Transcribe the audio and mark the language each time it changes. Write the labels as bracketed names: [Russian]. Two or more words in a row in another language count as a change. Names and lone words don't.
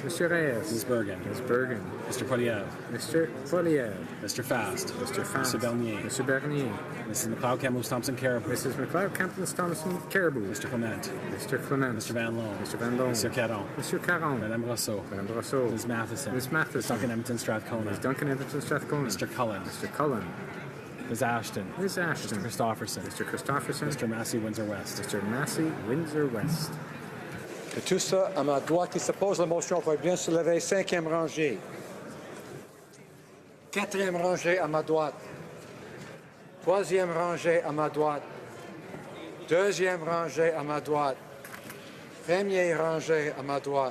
[French] Monsieur Reyes. [English] Ms. Bergen. Ms. Bergen. Mr. Poliev. Mr. Poliev. Mr. Fast. Mr. Fast. Mr. Bernier. Mr. Bernier. Mrs. McLeod, Camus, Thompson, Caribou. Mrs. McLeod, Campton, Thompson, Caribou. Mr. Clement. Mr. Clement. Mr. Van Loan. Mr. Van Loan. [French] Monsieur Caron. Monsieur Caron. Madame Rousseau. Madame Brosseau. [English] Ms. Matheson. Ms. Matheson. Duncan Edmonton, Strathcona. Ms. Duncan Edmonton, Strathcona. Mr. Cullen. Mr. Cullen. Ms. Ashton. Ms. Ashton. Mr. Christopherson. Mr. Christopherson. Mr. Massey, Windsor West. Mr. Massey, Windsor West. [French] Que tout ça à ma droite qui s'oppose la motion veuille bien se lever. 5e rangée. 4e rangée à ma droite. 3e rangée à ma droite. 2e rangée à ma droite. 1er rangée à ma droite.